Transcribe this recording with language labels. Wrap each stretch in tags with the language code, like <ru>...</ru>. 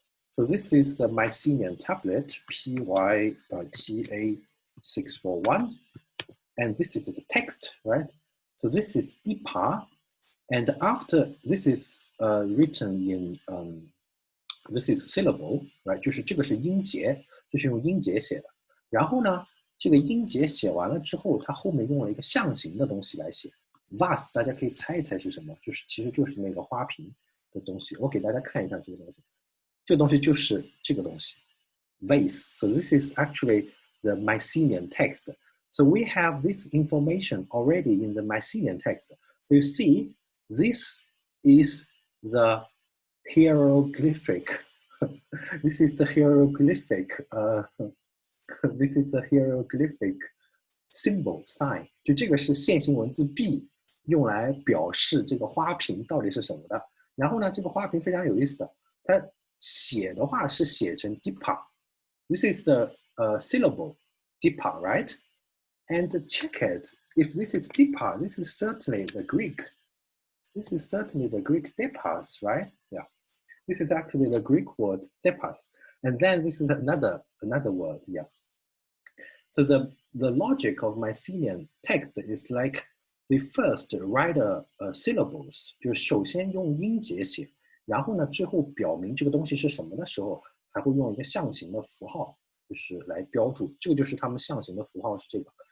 <en>So this is the Mycenaean tablet, PYTA641. And this is the text, right? So this is dipa. And after this is written in, this is syllable, right?</en> <zh>就是这个是音节，就是用音节写的。然后呢，这个音节写完了之后，它后面用了一个象形的东西来写。 Vase 大家可以猜一猜是什么？其实就是那个花瓶的东西。我给大家看一看这个东西。这个东西就是这个东西 vase.</zh> <en>So this is actually the Mycenaean text. So we have this information already in the Mycenaean text. You see, this is the hieroglyphic. This is the hieroglyphic. This is the hieroglyphic symbol sign.</en> <zh>就这个是线性文字 B 用来表示这个花瓶到底是什么的。然后呢，这个花瓶非常有意思的，它写的话是写成 dipa.</zh> <en>This is the syllable dipa, right? And check it. If this is dipa, this is certainly the Greek. This is certainly the Greek dipas, right? Yeah. This is actually the Greek word dipas. And then this is another word, yeah. So the logic of Mycenaean text is like they first write syllables,</en> <zh>就是首先用音节写。然后呢，最后表明这个东西是什么的时候，还会用一个象形的符号，就是来标注。这个就是他们象形的符号是这个。</zh>